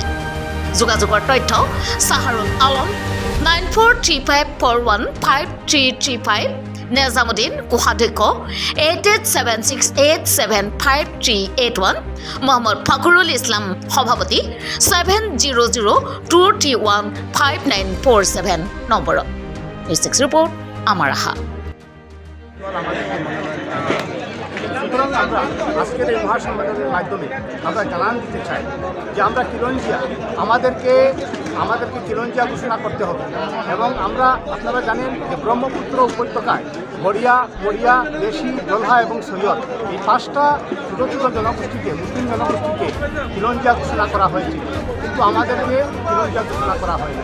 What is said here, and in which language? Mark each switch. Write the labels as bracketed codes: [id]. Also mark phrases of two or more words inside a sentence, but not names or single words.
[as] যোগাযোগৰ তথ্য চাহাৰুল আলম 9435415335, নেজামুদ্দিন কোষাধ্যক্ষ 8876875381, মহম্মদ ফখৰুল ইছলাম সভাপতি 7002315947 নম্বৰত। নিউজ 6 ৰিপৰ্ট আমাৰ আশা। [bn] সুতরাং আমরা আজকের এই মহাসম্মেলনের মাধ্যমে আমরা জানান দিতে চাই যে আমরা খিলঞ্জিয়া, আমাদেরকে খিলঞ্জিয়া ঘোষণা করতে হবে। এবং আমরা আপনারা জানেন যে ব্রহ্মপুত্র উপত্যকায় গড়িয়া, মরিয়া, দেশি, জলহা এবং সৈয়দ এই 5টা ছোটো ছোটো জনগোষ্ঠীকে, মুসলিম জনগোষ্ঠীকে খিলঞ্জিয়া ঘোষণা করা হয়েছিল, কিন্তু আমাদেরকে খিলঞ্জিয়া ঘোষণা করা হয়নি।